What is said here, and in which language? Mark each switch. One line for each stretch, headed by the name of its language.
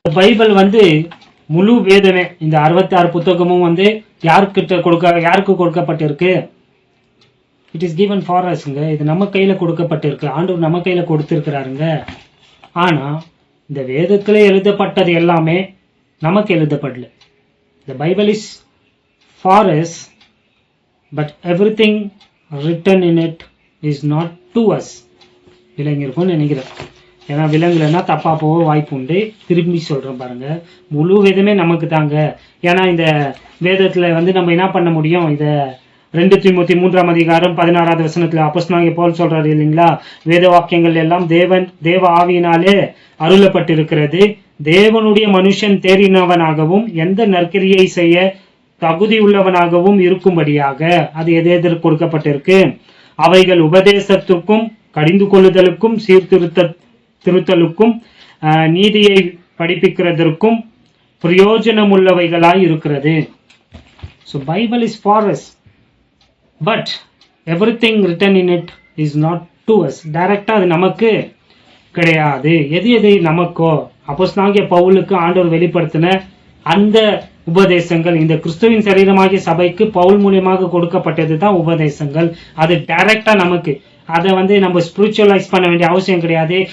Tamil: Bible முழு வேதமே, இந்த 66 புத்தகமும் யாருக்கு கொடுக்கப்பட்டிருக்கு,
English: It is given for அஸ்ங்க.
Tamil: இது நம்ம கையில கொடுக்கப்பட்டிருக்கு, ஆண்டவர் நம்ம கையில கொடுத்திருக்கிறாருங்க. ஆனா இந்த வேதத்துல எழுதப்பட்டது எல்லாமே நமக்கு எழுதப்படல.
English: The Bible is for us, but everything written in it is not to us.
Tamil: விளங்கியிருக்கும்னு நினைக்கிறேன். ஏன்னா விலங்குலன்னா தப்பா போக வாய்ப்பு உண்டு. திரும்பி சொல்றேன் பாருங்க, முழு வேதமே நமக்கு தாங்க. ஏன்னா இந்த வேதத்துல நம்ம என்ன பண்ண முடியும், இத 2 தீமோத்தேயு 3ஆம் அதிகாரம் 16வது வசனத்துல அப்போஸ்தலனாகிய பவுல் சொல்றாரு இல்லைங்களா, வேத வாக்கியங்கள் எல்லாம் தேவ ஆவியினாலே அருளப்பட்டிருக்கிறது, தேவனுடைய மனுஷன் தேறினவனாகவும் எந்த நற்கிரியை செய்ய தகுதி உள்ளவனாகவும் இருக்கும்படியாக. அது எதற்கு கொடுக்கப்பட்டிருக்கு, அவைகள் உபதேசத்துக்கும் கடிந்து கொள்ளுதலுக்கும் திருத்தலுக்கும் நீதியை படிப்பிக்கிறதற்கும் பிரயோஜனமுள்ளவைகளாய் இருக்கிறது.
English: So Bible is for us, but everything written in it is not to us.
Tamil: டைரக்டா அது நமக்கு கிடையாது. எது நமக்கோ, அப்போஸ்தலனாகிய பவுலுக்கு ஆண்டவர் வெளிப்படுத்தின அந்த உபதேசங்கள், இந்த கிறிஸ்துவின் சரீரமாகிய சபைக்கு பவுல் மூலியமாக கொடுக்கப்பட்டது தான் உபதேசங்கள். அது டைரக்டா நமக்கு. அதை நம்ம ஸ்பிரிச்சுவலைஸ் பண்ண வேண்டிய அவசியம் கிடையாது.